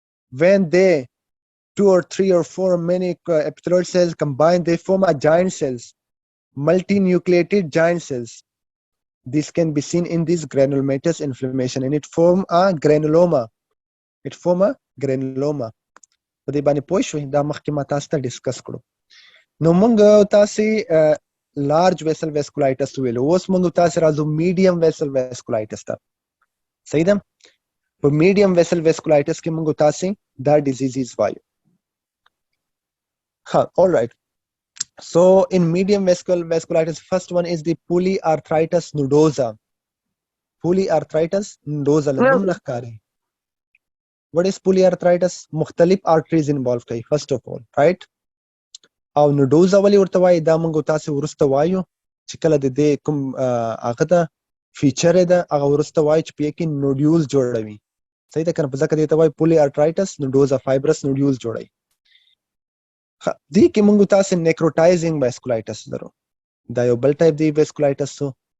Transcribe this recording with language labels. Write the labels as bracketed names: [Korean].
[English] When they 2 or 3 or 4 many epithelioid cells combine, they form a giant cells, multinucleated giant cells. This can be seen in this granulomatous inflammation, and it form a granuloma. It form a granuloma. [Pashto] په دې باندې پوه شوئ دا مخکې ما تاسو ته ډسکس کړو. نو موږ تاسې لارج ویسل ویسکولایټس ویلو، اوس موږ تاسې راځو میډیم ویسل ویسکولایټس ته. صحیح ده؟ په میډیم ویسل ویسکولایټس کې موږ تاسې دا ډیزیزز وایو. [English] ها all right. So in medium vasculitis, first one is the polyarthritis nodosa. Polyarthritis nodosa [Pashto] لنوم لخکاری. [English] What is polyarthritis? [Pashto] مختلف [English] arteries involved kai, first of all, right? [Pashto] او نوډوزا ولې ورته وایي دا موږ تاسو ورسته وایو چې کله د دې کوم هغه ده فیچر ده هغه ورسته وایي چې په کې نوډیول جوړوي صحیح ده کنه په ځکه دې ته وایي پولی ارترایټس نوډوزا فایبرس نوډیول جوړوي دې کې موږ تاسو نیکروټایزینګ واسکولایټس لرو دا یو بل ټایپ دی واسکولایټس سو